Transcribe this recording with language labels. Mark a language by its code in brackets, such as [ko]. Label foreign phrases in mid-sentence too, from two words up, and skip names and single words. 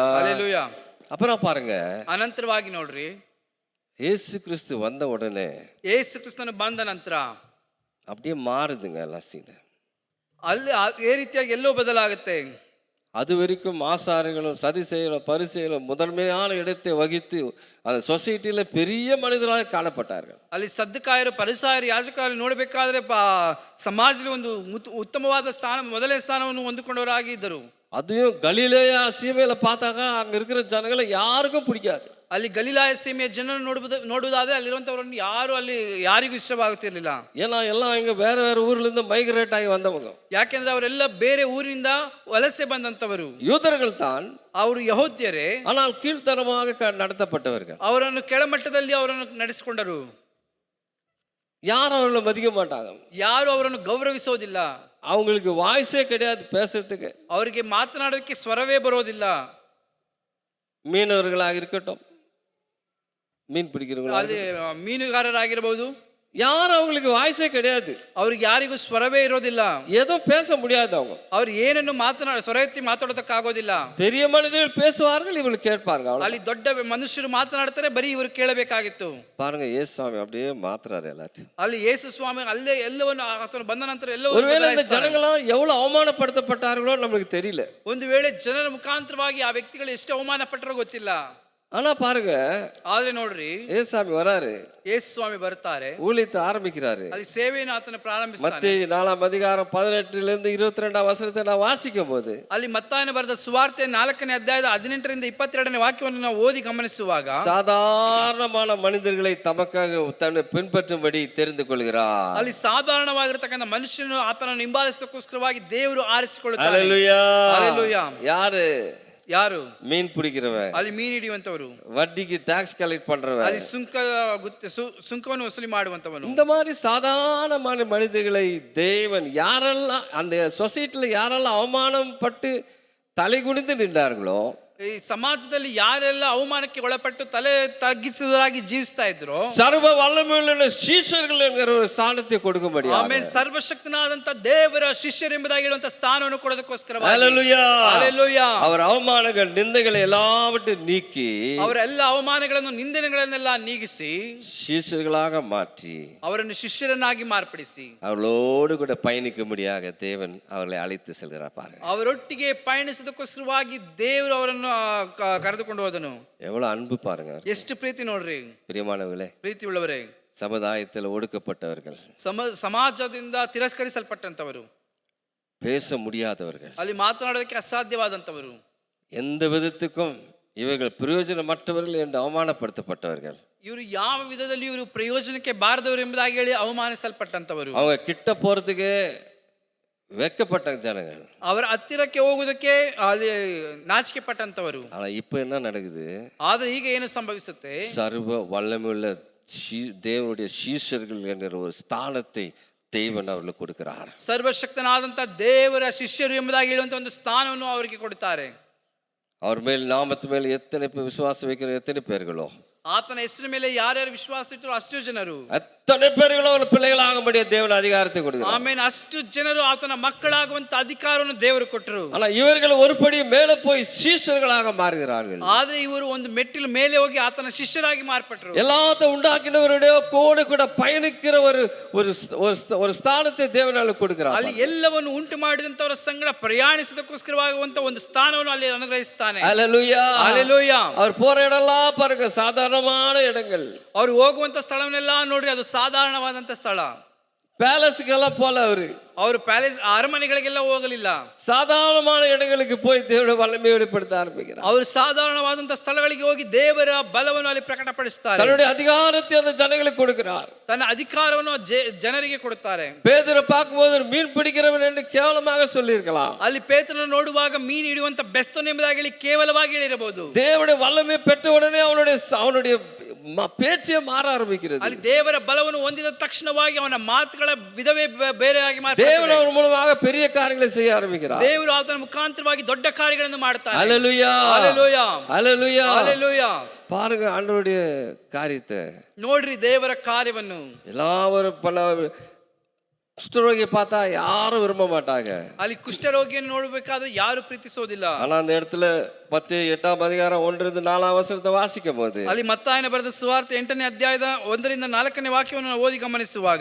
[kn] ಹಲ್ಲೆಲೂಯಾ. [ta] அப்புறம் பாருங்க, [kn] ಅನಂತರವಾಗಿ ನೋಡ್ರಿ, [ta] இயேசு கிறிஸ்து வந்த உடனே [kn] ಯೇಸು ಕ್ರಿಸ್ತನು ಬಂದ ನಂತರ [ta] அப்படியே மாறுதுங்க எல்லாம் சீன். [kn] ಅಲ್ಲಿ ಈ ರೀತಿಯಾಗಿ ಎಲ್ಲೋ ಬದಲಾಗುತ್ತೆ. [ta] அது வரைக்கும் ஆசாரிகளும் சதிசேயரும் பரிசேயரும் முதன்மையான இடத்தை வகித்து அந்த சொசைட்டியில பெரிய மனிதராக காணப்பட்டார்கள். [kn] ಅಲ್ಲಿ ಸದ್ದುಕಾಯರು ಪರಿಸಾಯರು ಯಾಜಕರು ನೋಡಬೇಕಾದ್ರೆ ಸಮಾಜದಲ್ಲಿ ಒಂದು ಉತ್ತಮವಾದ ಸ್ಥಾನ, ಮೊದಲನೇ ಸ್ಥಾನವನ್ನು ಹೊಂದಿಕೊಂಡವರಾಗಿ ಇದ್ದರು. [ta] அதுவும் கலிலேயா சீமையில பார்த்தாக்க அங்க இருக்கிற ஜனங்களை யாருக்கும் பிடிக்காது. [kn] ಅಲ್ಲಿ ಗಲಿಲಾಯ ಸೀಮೆಯ ಜನರನ್ನು ನೋಡುವುದಾದ್ರೆ ಅಲ್ಲಿರುವಂತವರನ್ನು ಯಾರಿಗೂ ಇಷ್ಟವಾಗುತ್ತಿರಲಿಲ್ಲ. [ta] ஏன்னா எல்லாம் இங்க வேற வேற ஊர்ல இருந்து மைக்ரேட் ஆகி வந்தவங்க. [kn] ಯಾಕೆಂದ್ರೆ ಅವರೆಲ್ಲ ಬೇರೆ ಊರಿನಿಂದ ವಲಸೆ ಬಂದಂತವರು. [ta] யூதர்கள் தான், [kn] ಅವರು ಯಹೂದ್ಯರೇ, [ta] ஆனால் கீழ்த்தரமாக நடத்தப்பட்டவர்கள். [kn] ಅವರನ್ನು ಕೆಳಮಟ್ಟದಲ್ಲಿ ಅವರನ್ನು ನಡೆಸಿಕೊಂಡರು. [ta] யாரும் அவர்களை மதிக்க மாட்டாங்க. [kn] ಯಾರು ಅವರನ್ನು ಗೌರವಿಸೋದಿಲ್ಲ. [ta] அவங்களுக்கு வாய்ஸே கிடையாது பேசுறதுக்கு. [kn] ಅವರಿಗೆ ಮಾತನಾಡೋದಕ್ಕೆ ಸ್ವರವೇ ಬರೋದಿಲ್ಲ. [ta] மீனவர்களாக இருக்கட்டும், மீன் பிடிக்கிறவங்க, [kn] ಅಲ್ಲಿ ಮೀನುಗಾರರಾಗಿರಬಹುದು, [ta] யாரும் அவங்களுக்கு வாய்ஸே கிடையாது. [kn] ಅವ್ರಿಗೆ ಯಾರಿಗೂ ಸ್ವರವೇ ಇರೋದಿಲ್ಲ. [ta] எதுவும் பேச முடியாது. அவங்க [kn] ಅವ್ರು ಏನನ್ನು ಸ್ವರ ಎತ್ತಿ ಮಾತಾಡೋದಕ್ಕಾಗೋದಿಲ್ಲ. [ta] பெரிய மனிதர்கள் பேசுவார்கள், இவங்க கேட்பார்கள். [kn] ಅಲ್ಲಿ ದೊಡ್ಡ ಮನುಷ್ಯರು ಮಾತನಾಡ್ತಾರೆ, ಬರೀ ಇವರು ಕೇಳಬೇಕಾಗಿತ್ತು. [ta] பாருங்க, இயேசு சுவாமி அப்படியே மாத்துறாரு எல்லாத்தையும். [kn] ಅಲ್ಲಿ ಯೇಸು ಸ್ವಾಮಿ ಅಲ್ಲೇ ಎಲ್ಲವನ್ನು ಆತನು ಬಂದ ನಂತರ ಎಲ್ಲವೂ [ta] ஒருவேளை இந்த ஜனங்களாம் எவ்வளவு அவமானப்படுத்தப்பட்டார்களோ நமக்கு தெரியல. [kn] ಒಂದು ವೇಳೆ ಜನರ ಮುಖಾಂತರವಾಗಿ ಆ ವ್ಯಕ್ತಿಗಳು ಎಷ್ಟು ಅವಮಾನ ಪಟ್ಟರೋ ಗೊತ್ತಿಲ್ಲ. [ta] ஆனா பாருங்க, [kn] ಆದ್ರೆ ನೋಡ್ರಿ, [ta] ஏசாமி வராரு, [kn] ಯೇಸು ಸ್ವಾಮಿ ಬರ್ತಾರೆ, [ta] ஊழியத்தை ஆரம்பிக்கிறாரு. [kn] ಅಲ್ಲಿ ಸೇವೆಯನ್ನು ಆತನ ಪ್ರಾರಂಭಿಸ್ತಾನೆ. [ta] மத்தேயு 4:18 22 நான் வாசிக்கும் போது, [kn] ಅಲ್ಲಿ ಮತ್ತಾಯನ ಬರೆದ ಸುವಾರ್ತೆ 4ನೇ ಅಧ್ಯಾಯದ 18ರಿಂದ 22ನೇ ವಾಕ್ಯವನ್ನು ನಾವು ಓದಿ ಗಮನಿಸುವಾಗ, [ta] சாதாரணமான மனிதர்களை தமக்காக தன்னை பின்பற்றும்படி தெரிந்து கொள்கிறார். [kn] ಅಲ್ಲಿ ಸಾಧಾರಣವಾಗಿರತಕ್ಕಂಥ ಮನುಷ್ಯನು ಆತನನ್ನು ಹಿಂಬಾಲಿಸೋದಕ್ಕೋಸ್ಕರವಾಗಿ ದೇವರು ಆರಿಸಿಕೊಳ್ಳುತ್ತಾರೆ. [ta] ஹல்லேலூயா. [kn] ಹಲ್ಲೆಲೂಯಾ. [ta] யாரு? [kn] ಯಾರು? [ta] மீன் பிடிக்கிறவன், [kn] ಅಲ್ಲಿ ಮೀನು ಹಿಡಿಯುವಂತವರು, [ta] வட்டிக்கு [en] tax collect [ta] பண்றவன், [kn] ಅಲ್ಲಿ ಸುಂಕವನ್ನು ವಸೂಲಿ ಮಾಡುವಂತವನು. [ta] இந்த மாதிரி சாதாரணமான மனிதர்களை தேவன் யாரெல்லாம் அந்த சொசைட்டில யாரெல்லாம் அவமானம் பட்டு தலை குனிந்து நின்றார்களோ, [kn] ಈ ಸಮಾಜದಲ್ಲಿ ಯಾರೆಲ್ಲ ಅವಮಾನಕ್ಕೆ ಒಳಪಟ್ಟು ತಲೆ ತಗ್ಗಿಸುವುದಾಗಿ ಜೀವಿಸ್ತಾ ಇದ್ರು, [ta] சர்வ வல்லமையுள்ள ಶಿಷ್ಯர்கள் என்கிற ஒரு ஸ்தானத்தை கொடுக்கும்படி, [kn] ಆಮೆನ್, ಸರ್ವಶಕ್ತನಾದಂತ ದೇವರ ಶಿಷ್ಯರೆಂಬುದಾಗಿ ಹೇಳುವಂತ ಸ್ಥಾನವನ್ನು ಕೊಡೋದಕ್ಕೋಸ್ಕರವಾಗಿ, [ta] ஹல்லேலூயா, [kn] ಹಲ್ಲೆಲೂಯಾ, [ta] அவர் அவமானங்கள் நிந்தைகளை எல்லாவற்றையும் நீக்கி [kn] ಅವರ ಎಲ್ಲ ಅವಮಾನಗಳನ್ನು ನಿಂದನೆಗಳನ್ನೆಲ್ಲ ನೀಗಿಸಿ [ta] ಶಿಷ್ಯர்களாக மாற்றி [kn] ಅವರನ್ನು ಶಿಷ್ಯರನ್ನಾಗಿ ಮಾರ್ಪಡಿಸಿ [ta] அவர்களோடு கூட பயணிக்கும்படியாக தேவன் அவர்களை அழைத்து செல்கிறார். பாருங்க, [kn] ಅವರೊಟ್ಟಿಗೆ ಪಯಣಿಸೋದಕ್ಕೋಸ್ಕರವಾಗಿ ದೇವರು ಅವರನ್ನು ಕರೆದುಕೊಂಡು ಹೋದನು. [ta] எவ்வளவு அன்பு பாருங்க, [kn] ಎಷ್ಟು ಪ್ರೀತಿ ನೋಡ್ರಿ [ta] பிரியமானவர்களே. [kn] ಪ್ರೀತಿ ಉಳ್ಳವರೇ, [ta] சமுதாயத்தில் ஒடுக்கப்பட்டவர்கள், [kn] ಸಮಾಜದಿಂದ ತಿರಸ್ಕರಿಸಲ್ಪಟ್ಟಂತವರು, [ta] பேச முடியாதவர்கள், [kn] ಅಲ್ಲಿ ಮಾತನಾಡೋದಕ್ಕೆ ಅಸಾಧ್ಯವಾದಂತವರು, [ta] எந்த விதத்துக்கும் இவர்கள் பிரயோஜனமற்றவர்கள் என்று அவமானப்படுத்தப்பட்டவர்கள், [kn] ಇವರು ಯಾವ ವಿಧದಲ್ಲಿ ಇವರು ಪ್ರಯೋಜನಕ್ಕೆ ಬಾರದವರು ಎಂಬುದಾಗಿ ಹೇಳಿ ಅವಮಾನಿಸಲ್ಪಟ್ಟಂತವರು, [ta] அவங்க கிட்ட போறதுக்கு வெட்கப்பட்ட ஜனங்கள், [kn] ಅವರ ಹತ್ತಿರಕ್ಕೆ ಹೋಗುವುದಕ್ಕೆ ಅಲ್ಲಿ ನಾಚಿಕೆ ಪಟ್ಟಂತವರು. [ta] ஆனா இப்ப என்ன நடக்குது? [kn] ಆದ್ರೆ ಈಗ ಏನು ಸಂಭವಿಸುತ್ತೆ? [ta] சர்வ வல்லமையுள்ள தேவனுடைய சீஷர்கள் என்கிற ஒரு ஸ்தானத்தை தேவன் அவர்களுக்கு கொடுக்கிறார். [kn] ಸರ್ವಶಕ್ತನಾದಂತ ದೇವರ ಶಿಷ್ಯರು ಎಂಬುದಾಗಿ ಹೇಳುವಂತ ಒಂದು ಸ್ಥಾನವನ್ನು ಅವರಿಗೆ ಕೊಡುತ್ತಾರೆ. [ta] அவர் மேல் நாமத்து மேல் எத்தனை பேர் விசுவாசம் வைக்கிற எத்தனை பேர்களோ, [kn] ಆತನ ಹೆಸರಿನ ಮೇಲೆ ಯಾರ್ಯಾರು ವಿಶ್ವಾಸ ಇಟ್ಟರು ಅಷ್ಟು ಜನರು, [ta] அத்தனை பேர்களும் அவர் பிள்ளைகளாகும்படிய தேவன் அதிகாரத்தை கொடுக்கிறார். [kn] ಆಮೇಲೆ ಅಷ್ಟು ಜನರು ಆತನ ಮಕ್ಕಳಾಗುವಂತ ಅಧಿಕಾರವನ್ನು ದೇವರು ಕೊಟ್ಟರು. [ta] ஆனா இவர்கள் ஒரு படி மேலே போய் சீஷர்களாக மாறுகிறார்கள். [kn] ಆದ್ರೆ ಇವರು ಒಂದು ಮೆಟ್ಟಿಲು ಮೇಲೆ ಹೋಗಿ ಆತನ ಶಿಷ್ಯರಾಗಿ ಮಾರ್ಪಟ್ಟರು. [ta] எல்லாத்தையும் உண்டாக்கினவருடைய கூட பயணிக்கிற ஒரு ஸ்தானத்தை தேவன் அவர்களுக்கு கொடுக்கிறார். [kn] ಅಲ್ಲಿ ಎಲ್ಲವನ್ನು ಉಂಟು ಮಾಡಿದಂತವರ ಸಂಗಡ ಪ್ರಯಾಣಿಸೋದಕ್ಕೋಸ್ಕರವಾಗುವಂತ ಒಂದು ಸ್ಥಾನವನ್ನು ಅಲ್ಲಿ ಅನುಗ್ರಹಿಸುತ್ತಾನೆ. [ta] ஹல்லேலூயா, [kn] ಹಲ್ಲೆಲೂಯಾ. [ta] அவர் போற இடம்லாம் பாருங்க சாதாரணமான இடங்கள். [kn] ಅವರು ಹೋಗುವಂತ ಸ್ಥಳವನ್ನೆಲ್ಲ ನೋಡ್ರಿ, ಅದು ಸಾಧಾರಣವಾದಂತ ಸ್ಥಳ. [ta] பேலஸ்க்கெல்லாம் போல [kn] ಅವರು ಪ್ಯಾಲೇಸ್ ಅರಮನೆಗಳಿಗೆಲ್ಲ ಹೋಗಲಿಲ್ಲ. [ta] சாதாரணமான இடங்களுக்கு போய் தேவனுடைய வல்லமையை வெளிப்படுத்த ஆரம்பிக்கிறார். [kn] ಅವರು ಸಾಧಾರಣವಾದಂತ ಸ್ಥಳಗಳಿಗೆ ಹೋಗಿ ದೇವರ ಬಲವನ್ನು ಅಲ್ಲಿ ಪ್ರಕಟಪಡಿಸುತ್ತಾರೆ. [ta] தன்னுடைய அதிகாரத்தை அந்த ஜனங்களுக்கு கொடுக்கிறார். [kn] ತನ್ನ ಅಧಿಕಾರವನ್ನು ಜನರಿಗೆ ಕೊಡುತ್ತಾರೆ. [ta] பேதுரு பார்க்கும்போது மீன் பிடிக்கிறவன் என்று கேவலமாக சொல்லியிருக்கலாம். [kn] ಅಲ್ಲಿ ಪೇತ್ರನನ್ನು ನೋಡುವಾಗ ಮೀನು ಹಿಡಿಯುವಂತ ಬೆಸ್ತನು ಎಂಬುದಾಗಿ ಹೇಳಿ ಕೇವಲವಾಗಿ ಹೇಳಿರಬಹುದು. [ta] தேவனுடைய வல்லமை பெற்ற உடனே அவனுடைய பேச்சே மாற ஆரம்பிக்கிறது. [kn] ಅಲ್ಲಿ ದೇವರ ಬಲವನ್ನು ಹೊಂದಿದ ತಕ್ಷಣವಾಗಿ ಅವನ ಮಾತುಗಳ ವಿಧವೇ ಬೇರೆಯಾಗಿ ಮಾರ್ಪಡುತ್ತದೆ. [ta] தேவன் அவர் மூலமாக பெரிய காரியங்களை செய்ய ஆரம்பிக்கிறார். [kn] ದೇವರು ಆತನ ಮುಖಾಂತರವಾಗಿ ದೊಡ್ಡ ಕಾರ್ಯಗಳನ್ನು ಮಾಡ್ತಾನೆ. [ta] ஹல்லேலூயா, [kn] ಹಲ್ಲೆಲೂಯಾ, [ta] ஹல்லேலூயா, [kn] ಹಲ್ಲೆಲೂಯಾ. [ta] பாருங்க ஆண்டவருடைய காரியத்தை [kn] ನೋಡ್ರಿ, ದೇವರ ಕಾರ್ಯವನ್ನು. [ta] எல்லாரும் பல குஷ்டரோகி பார்த்தா யாரும் விரும்ப மாட்டாங்க. [kn] ಅಲ್ಲಿ ಕುಷ್ಠರೋಗಿಯನ್ನು ನೋಡಬೇಕಾದ್ರೆ ಯಾರು ಪ್ರೀತಿಸೋದಿಲ್ಲ. [ta] ஆனா அந்த இடத்துல 10:8 வாசிக்கும் போது [kn] ಅಲ್ಲಿ ಮತ್ತಾಯನ ಬರೆದ ಸುವಾರ್ತೆ 8ನೇ ಅಧ್ಯಾಯದ 1ರಿಂದ 4ನೇ ವಾಕ್ಯವನ್ನು ನಾವು ಓದಿ ಗಮನಿಸುವಾಗ